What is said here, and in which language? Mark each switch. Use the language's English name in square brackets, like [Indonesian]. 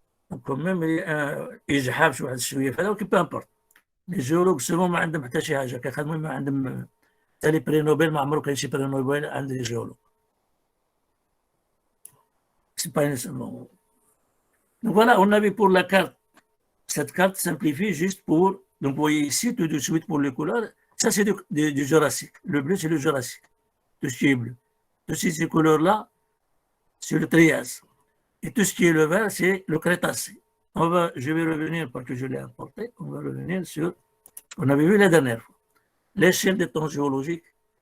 [French] Donc, quand même, [Arabic] إجحاف شوية فهذا ولكن [French] peu importe. Les géologues souvent [Arabic] ما عندهم حتى شي حاجة كيخدموا ما عندهم حتى لي بري نوبل ما عمرو كاين شي بري نوبل عند لي جيولوج. سي با [French] Donc voilà, on avait pour la carte, cette carte simplifiée juste pour, donc vous voyez ici tout de suite pour les couleurs, ça c'est du Jurassique. Le bleu c'est le Jurassique, tout ce qui est bleu. Toutes ces couleurs-là, c'est le Trias. Et tout ce qui est le vert, c'est le Crétacé. Je vais revenir, parce que je l'ai apporté, on va revenir sur, on avait vu la dernière fois, l'échelle des temps géologiques.